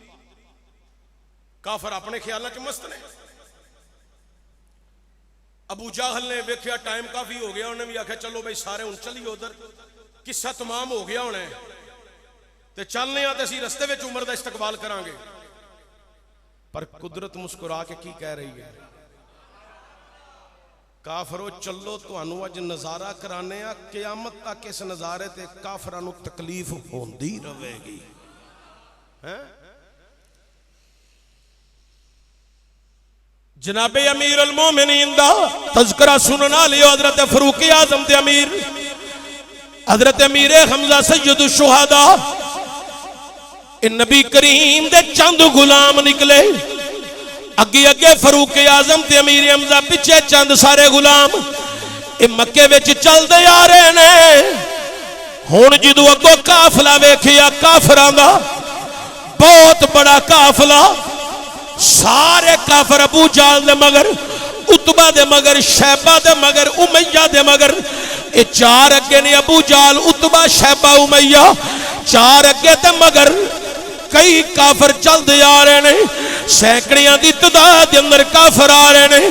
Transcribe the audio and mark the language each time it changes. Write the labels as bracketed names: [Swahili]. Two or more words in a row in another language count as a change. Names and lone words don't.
[Punjabi] کافر اپنے خیالہ کے مست نے. ابو جاہل نے ویکھیا ٹائم کافی ہو گیا انہیں بھی آکھا چلو بھائی سارے ان چلی ادھر قصہ تمام ہو گیا انہیں تے چلنے آتے سی رستے وچ عمر دا استقبال کران گے. پر قدرت مسکرا کے کی کہہ رہی ہے کافرو چلو تو انو اج نظارہ کرانے آ قیامت تک اس نظارے تے کافرانو تکلیف ہوندی رہے گی. جناب امیر المومنین دا تذکرہ سننا لیو حضرت فاروق اعظم تے امیر حضرت امیر حمزہ سید الشہداء ان نبی کریم دے چند غلام نکلے اگے اگے فاروق اعظم تے امیر حمزہ پیچھے چند سارے غلام اے مکے وچ چل دے آ رہے نے. ہن جدوں اگوں قافلہ ویکھیا کافراں دا بہت بڑا قافلہ سارے کافر ابو جہل دے مگر عتبہ دے مگر شیبہ دے مگر امیہ دے مگر اے 4 اگے نے ابو جہل عتبہ شیبہ امیہ 4 اگے تے مگر کئی کافر چل دے آ رہے نے سینکڑیاں دی تعداد اندر کافر آ رہے نے.